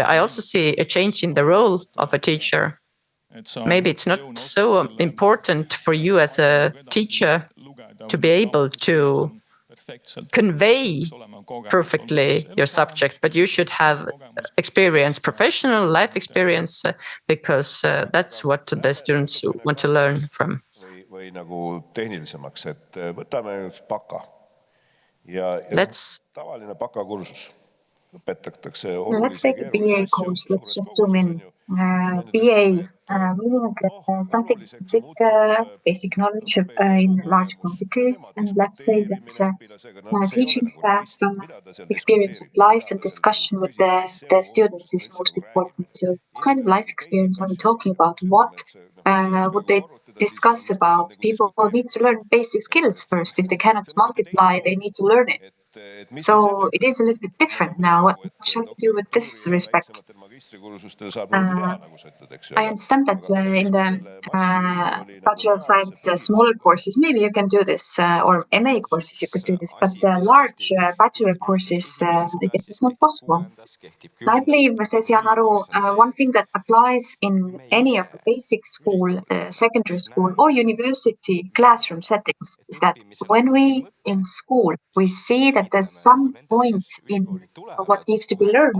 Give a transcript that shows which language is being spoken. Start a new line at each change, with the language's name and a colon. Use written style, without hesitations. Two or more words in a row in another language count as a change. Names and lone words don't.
English: I also see a change in the role of a teacher. Maybe it's not so important for you as a teacher to be able to convey perfectly your subject, but you should have experience, professional life experience, because that's what the students want to learn from.
Estonian: Või nagu tehnilisemaks, et võtame üks baka ja tavaline bakakursus õpetatakse.
English: Let's take a BA course. Let's just zoom in. BA, meaning something basic knowledge in large quantities. And let's say that teaching staff experience of life and discussion with the students is most important. So what kind of life experience are we talking about? What would they discuss about? People need to learn basic skills first. If they cannot multiply, they need to learn it. So it is a little bit different now. What shall we do with this respect?
Estonian: magistrikursustel saab niimoodi teha, nagu sa ütled, eks ju.
English: I understand that in the Bachelor of Science smaller courses, maybe you can do this, or MA courses you could do this, but large bachelor courses, I guess it's not possible. I believe, says Jan Aru, one thing that applies in any of the basic school, secondary school, or university classroom settings is that when we in school, we see that there's some point in what needs to be learned.